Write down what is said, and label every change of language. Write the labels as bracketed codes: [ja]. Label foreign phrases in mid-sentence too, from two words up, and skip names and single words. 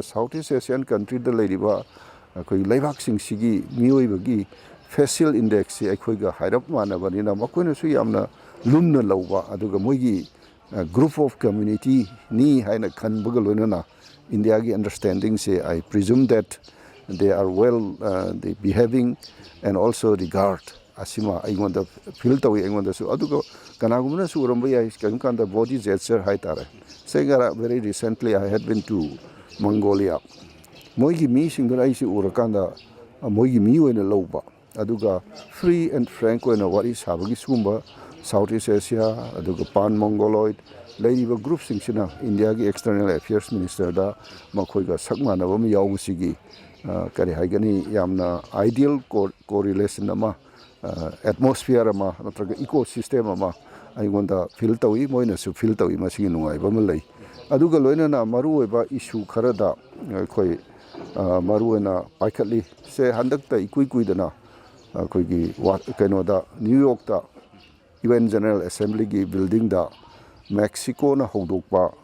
[en] south east asian country [mni] ꯂꯩꯔꯤꯕ ꯑꯩꯈꯣꯏ ꯂꯩꯕꯥꯛꯁꯤꯡꯁꯤꯒꯤ ꯃꯤꯑꯣꯏꯕꯒꯤ ꯐꯦꯁꯤꯌꯦꯜ ꯏꯟꯗꯦꯛꯁꯁꯤ ꯑꯩꯈꯣꯏꯒ ꯍꯥꯏꯔꯞ ꯃꯥꯟꯅꯕꯅꯤꯅ ꯃꯈꯣꯏꯅꯁꯨ ꯌꯥꯝꯅ ꯂꯨꯝꯅ ꯂꯧꯕ ꯑꯗꯨꯒ ꯃꯣꯏꯒꯤ [en] group of community [mni] ꯍꯥꯏꯅ ꯈꯟꯕꯒ ꯂꯣꯏꯅꯅ ꯏꯟꯗꯤꯌꯥꯒꯤ ꯑꯟꯗꯔꯁꯇꯦꯟꯗꯤꯡꯁꯦ ꯑꯥꯏ ꯄ꯭ꯔꯤꯖꯨꯝ ꯗꯦꯠ [en] they are well they behaving and also regard [mni] asima aingondha feel tawi aingondha su aduga kanagumna su uramba yai kanda [en] body gesture [mni] hai tare segara [en] very recently I had been to [mni] Mongolia moigi mi singduna ai si urakanda moigi mi oina lawba aduga [en] free and frank [mni] oina wari sabagi sumba Southeast Asia aduga [en] pan Mongoloid [mni] leiriba group singsina India gi [en] external affairs minister [mni] da makhoiga sakmanaba mi yawusigi ꯀꯔꯤ ꯍꯥꯏꯒꯅꯤ ꯌꯥꯝꯅ [en] ideal correlation [mni] ꯑꯃ ꯑꯦꯠꯃꯣꯁꯐꯤꯌꯔ ꯑꯃ ꯅꯠꯇ꯭ꯔꯒ [en] eco system [mni] ꯑꯃ ꯑꯩꯉꯣꯟꯗ ꯐꯤꯜ ꯇꯧꯏ ꯃꯣꯏꯅꯁꯨ ꯐꯤꯜ ꯇꯧꯏ ꯃꯁꯤꯒꯤ ꯅꯨꯡꯉꯥꯏꯕ ꯑꯃ ꯂꯩ ꯑꯗꯨꯒ ꯂꯣꯏꯅꯅ ꯃꯔꯨꯑꯣꯏꯕ ꯏꯁꯨ ꯈꯔꯗ ꯑꯩꯈꯣꯏ ꯃꯔꯨꯑꯣꯏꯅ ꯄꯥꯏꯈꯠꯂꯤ ꯁꯦ ꯍꯟꯗꯛꯇ ꯏꯀꯨꯏ ꯀꯨꯏꯗꯅ ꯑꯩꯈꯣꯏꯒꯤ ꯀꯩꯅꯣꯗ ꯅ꯭ꯌꯨ ꯌꯣꯔꯛꯇ [en] UN General Assembly building [mni] ꯃꯦꯛꯁꯤꯀꯣꯅ ꯍꯧꯗꯣꯛꯄ